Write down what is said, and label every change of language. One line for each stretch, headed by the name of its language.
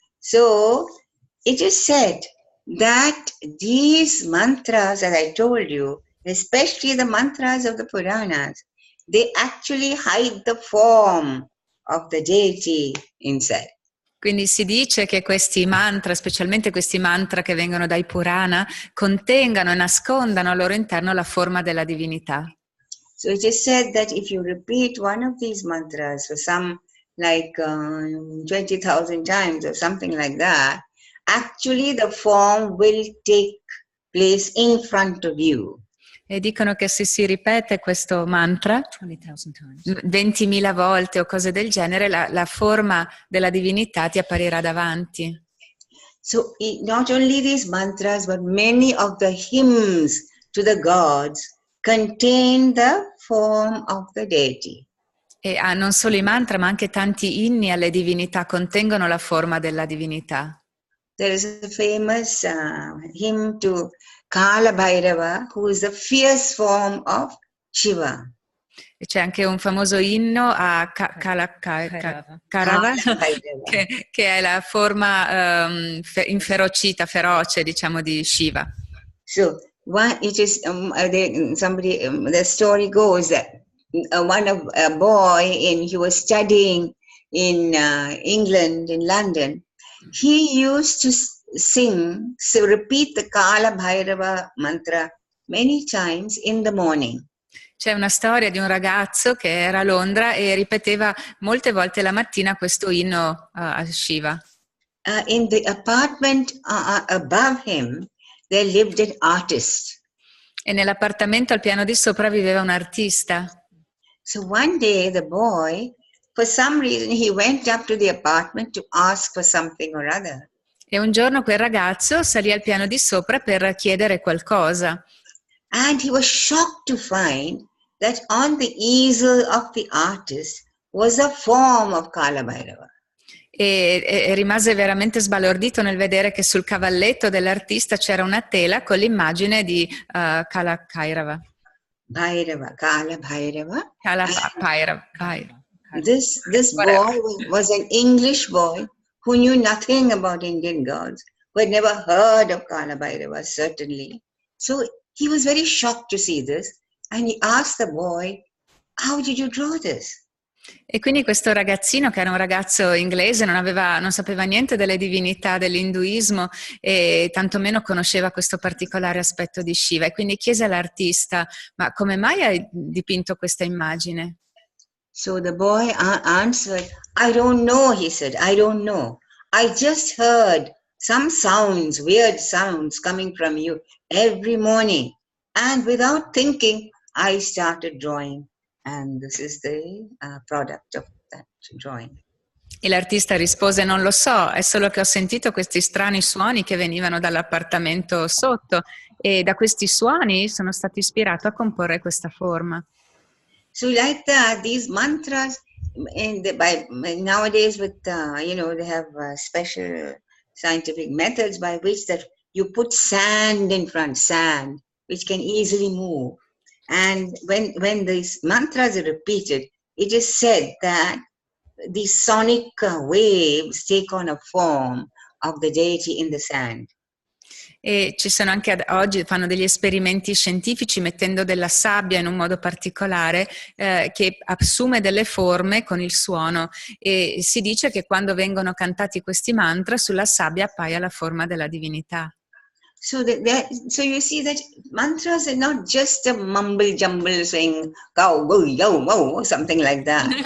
English: So, it is said that these mantras, as I told you, especially the mantras of the Puranas, they actually hide the form of the deity inside.
Italian: Quindi si dice che questi mantra, specialmente questi mantra che vengono dai Purana, contengano e nascondano al loro interno la forma della divinità.
English: So it is said that if you repeat one of these mantras for some 20,000 times or something like that, actually the form will take place in front of you.
Italian: E dicono che se si ripete questo mantra 20.000 volte o cose del genere, la forma della divinità ti apparirà davanti.
English: So not only these mantras, but many of the hymns to the gods contain the form of the deity.
Italian: E non solo i mantra, ma anche tanti inni alle divinità contengono la forma della divinità.
English: There is a famous hymn to Kala Bhairava, who is the fierce form of Shiva.
Italian: E c'è anche un famoso inno a Kairava, che è la forma inferocita, feroce, diciamo, di Shiva.
English: So, it is the story goes that a boy, he was studying in England, in London. He used to repeat the Kala Bhairava mantra many times in the morning.
Italian: C'è una storia di un ragazzo che era a Londra e ripeteva molte volte la mattina questo inno a Shiva.
English: In the apartment above him, there lived an artist.
Italian: E nell'appartamento al piano di sopra viveva un artista.
English: So one day the boy, for some reason, he went up to the apartment to ask for something or other.
Italian: E un giorno quel ragazzo salì al piano di sopra per chiedere qualcosa.
English: And he was shocked to find that on the easel of the artist was a form of Kala Bhairava.
Italian: E rimase veramente sbalordito nel vedere che sul cavalletto dell'artista c'era una tela con l'immagine di Kala Bhairava. Kala Bhairava. Kala Bhairava.
English: This boy was an English boy who knew nothing about Indian gods, who had never heard of Kala Bhairava, certainly. So he was very shocked to see this, and he asked the boy, "How did you draw this?"
Italian: E quindi questo ragazzino, che era un ragazzo inglese, non sapeva niente delle divinità dell'induismo e tantomeno conosceva questo particolare aspetto di Shiva. E quindi chiese all'artista: ma come mai hai dipinto questa immagine?
English: So the boy answered, I don't know, he said, I don't know. I just heard some sounds, weird sounds coming from you every morning. And without thinking, I started drawing. And this is the product of that drawing.
Italian: E l'artista rispose: non lo so, è solo che ho sentito questi strani suoni che venivano dall'appartamento sotto e da questi suoni sono stato ispirato a comporre questa forma.
English: So like that, these mantras, nowadays with, they have special scientific methods by which that you put sand in front, sand, which can easily move. And when these mantras are repeated, it is said that the sonic waves take on a form of the deity in the sand.
Italian: E ci sono anche oggi, fanno degli esperimenti scientifici mettendo della sabbia in un modo particolare che assume delle forme con il suono, e si dice che quando vengono cantati questi mantra sulla sabbia appaia la forma della divinità.
English: So you see that mantras are not just a mumble jumble saying go go yo wo something like that.